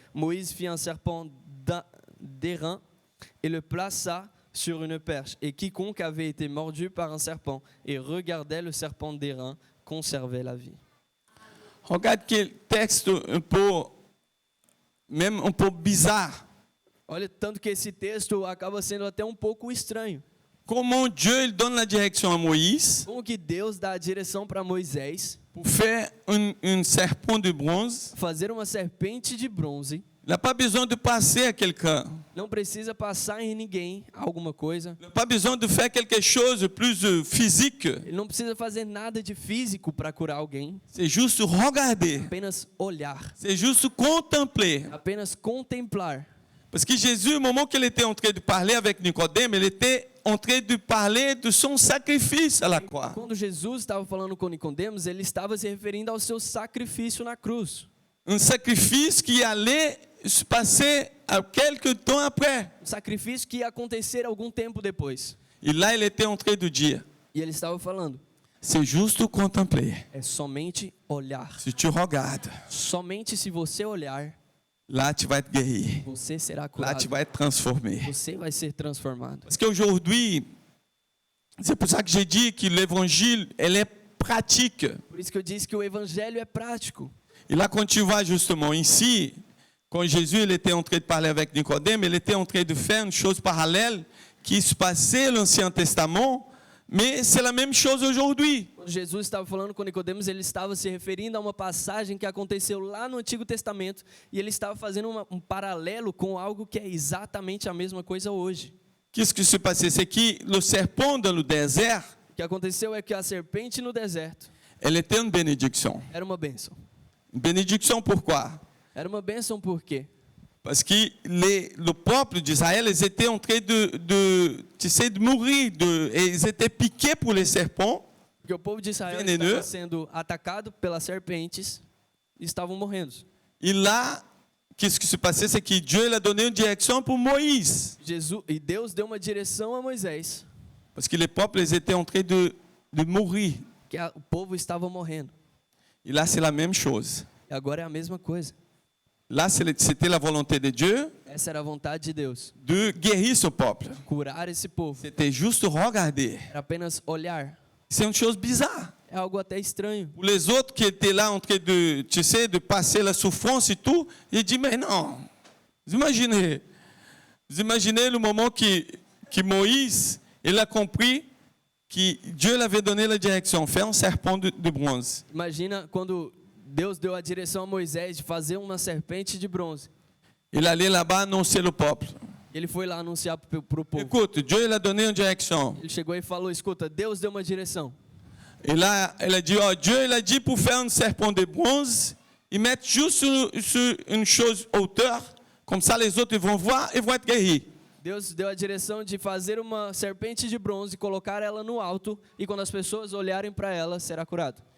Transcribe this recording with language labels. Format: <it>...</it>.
<fr>Moïse fit un serpent d'airain et le plaça sur une perche. Et quiconque avait été mordu par un serpent et regardait le serpent d'airain conservait la vie. Regarde quel texte même un peu bizarre.</fr> <pt>Olha, tanto que esse texto acaba sendo até um pouco estranho.</pt> <fr>Comment Dieu il donne la direction à Moïse</fr> <pt>Como que Deus dá a direção para Moisés</pt> <fr>pour faire un serpent de bronze.</fr> <pt>fazer uma serpente de bronze.</pt> <fr>Il n'a pas besoin de passer à quelqu'un.</fr> <pt>Não precisa passar em ninguém alguma coisa.</pt> <fr>Il n'a pas besoin de faire quelque chose de plus physique.</fr> <pt>Ele não precisa fazer nada de físico para curar alguém.</pt> <fr>C'est juste regarder.</fr> <pt>Apenas olhar.</pt> <fr>C'est juste contempler.</fr> <pt>Apenas contemplar.</pt> <fr>Parce que Jésus, au moment qu'il était en train de parler avec Nicodème, il était en train de parler de son sacrifice à la croix.</fr> <pt>Quando Jesus estava falando com Nicodemos, ele estava se referindo ao seu sacrifício na cruz.</pt> <fr>Un sacrifice qui allait se passer quelques temps après.</fr> <pt>Um sacrifício que ia acontecer algum tempo depois.</pt> <fr>Et là, il était en train de dire,</fr> <pt>E ele estava falando,</pt> <fr>c'est juste contempler.</fr> <pt>é somente olhar.</pt> <fr>Si tu regardes,</fr> <pt>Somente se você olhar,</pt> <fr>là, tu vas être guéri.</fr> <pt>você será</pt> <fr>Là,</fr> <pt>curado.</pt> <fr>tu vas être transformé.</fr> <pt>Você vai ser transformado.</pt> <fr>Parce qu'aujourd'hui, c'est pour ça que j'ai dit que l'évangile, elle est pratique.</fr> <pt>Por isso que eu disse que o evangelho é prático.</pt> <fr>Et là, quand tu vois justement ici, quand Jésus il était en train de parler avec Nicodème, il était en train de faire une chose parallèle qui se passait dans l'Ancien Testament, mais c'est la même chose aujourd'hui.</fr> <pt>Quando Jesus estava falando com Nicodemos, ele estava se referindo a uma passagem que aconteceu lá no Antigo Testamento e ele estava fazendo um paralelo com algo que é exatamente a mesma coisa hoje.</pt> <fr>Qu'est-ce qui se passait? C'est que le serpent dans le désert,</fr> <pt>O que aconteceu é que a serpente no deserto</pt> <fr>elle était une bénédiction.</fr> <pt>era uma bênção.</pt> <fr>Une bénédiction pourquoi?</fr> <pt>Era uma bênção por quê?</pt> <fr>Parce que le peuple d'Israël, ils étaient en train de mourir, et ils étaient piqués pour les serpents.</fr> <pt>Porque o povo de Israel Veneno. estava sendo atacado pelas serpentes e estavam morrendo.</pt> <fr>Et là, qu'est-ce qui se passait? C'est que Dieu il a donné une direction pour Moïse.</fr> <pt>Deus deu uma direção a Moisés,</pt> <fr>Parce que les peuples ils étaient en train de mourir.</fr> <pt>que o povo estava morrendo.</pt> <fr>Et là, c'est la même chose.</fr> <pt>E agora é a mesma coisa.</pt> <fr>Là, c'était la volonté de Dieu</fr> <pt>Essa era a vontade de Deus,</pt> <fr>de guérir ce peuple.</fr> <pt>curar esse povo.</pt> <fr>C'était juste regarder.</fr> <pt>Era apenas olhar.</pt> <fr>C'est une chose bizarre.</fr> <pt>É algo até estranho.</pt> <fr>Pour les autres qui étaient là en train de, de passer la souffrance et tout, ils disent, mais non. Vous imaginez le moment que Moïse, il a compris que Dieu l'avait donné la direction, faire un serpent de bronze.</fr> <pt>Imagina quando Deus deu a direção a Moisés de fazer uma serpente de bronze.</pt> <fr>Il allait là-bas annoncer le peuple.</fr> <pt>Ele foi lá anunciar para o povo.</pt> <fr>Écoute, Dieu il a donné une direction.</fr> <pt>Ele chegou e falou, escuta, Deus deu uma direção.</pt> <fr>Et là, elle a dit, oh, Dieu il a dit pour faire un serpent de bronze, ils mettent juste sur une chose hauteur, comme ça les autres ils vont voir et vont être guéris.</fr> <pt>Deus deu a direção de fazer uma serpente de bronze, colocar ela no alto e quando as pessoas olharem para ela, será curado.</pt>